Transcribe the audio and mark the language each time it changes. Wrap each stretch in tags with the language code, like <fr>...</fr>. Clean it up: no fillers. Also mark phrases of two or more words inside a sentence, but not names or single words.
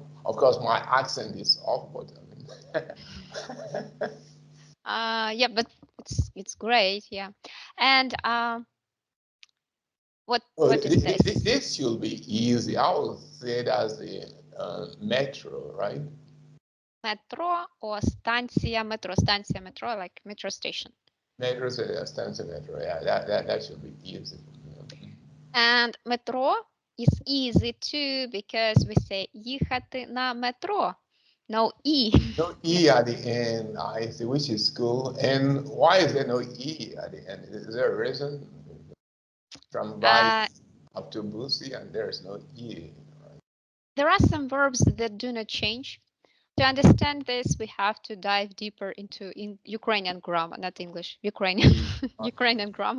<en>Of course, my accent is off, but I mean, yeah, but it's great, yeah. And oh, what is this? this should be easy. I would say that's the metro, right? Metro or</en> <uk>станція metro? Станція metro,</uk> <en>like metro station. Metro stands for metro. Yeah, that should be easy. And metro is easy too because we say</en> <uk>їхати на метро.</uk> <en>No E. No E at the end, I see, which is cool. And why is there no E at the end? Is there a reason? From by up to Busi, and there's no E. Right? There are some verbs that do not change. To understand this, we have to dive deeper into Ukrainian grammar, not English, Ukrainian, Ukrainian grammar.</en>